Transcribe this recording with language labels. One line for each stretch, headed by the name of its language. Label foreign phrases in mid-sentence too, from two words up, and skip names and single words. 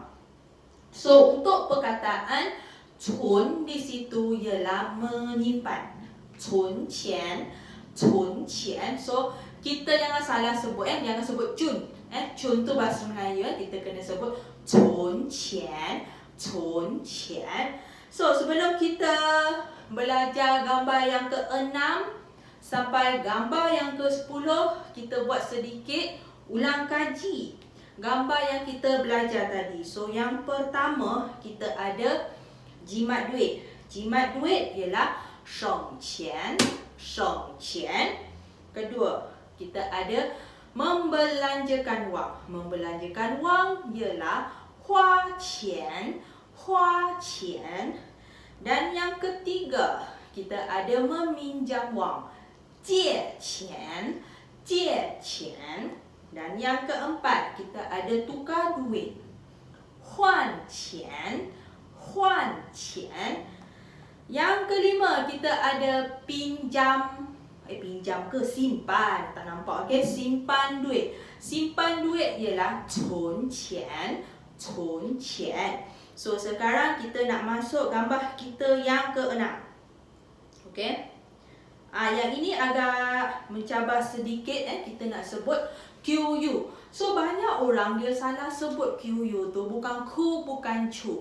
Malay: So untuk perkataan cun di situ ialah menyimpan.
Chinese: 存钱，存钱.
Malay: So kita jangan salah sebut, jangan sebut cun. Cun tu bahasa Melayu, kita kena sebut
Chinese: 存钱, 存钱.
Malay: So, sebelum kita belajar gambar yang ke-6 sampai gambar yang ke-10, kita buat sedikit ulang kaji gambar yang kita belajar tadi. So, yang pertama kita ada jimat duit. Jimat duit ialah
Chinese: 省钱, 省钱.
Malay: Kedua, kita ada membelanjakan wang. Membelanjakan wang ialah
Chinese: 花钱, 花钱.
Malay: Dan yang ketiga, kita ada meminjam wang.
Chinese: 借钱, 借钱.
Malay: Dan yang keempat, kita ada tukar duit.
Chinese: 换钱, 换钱.
Malay: Yang kelima, kita ada pinjam. Pinjam ke simpan? Tak nampak, okey? Simpan duit. Simpan duit ialah
Chinese: 存钱, 存钱.
Malay: So, sekarang kita nak masuk gambar kita yang ke-6. Okey? Yang ini agak mencabar sedikit. Kita nak sebut QU. So, banyak orang dia salah sebut QU tu. Bukan ku, bukan cu.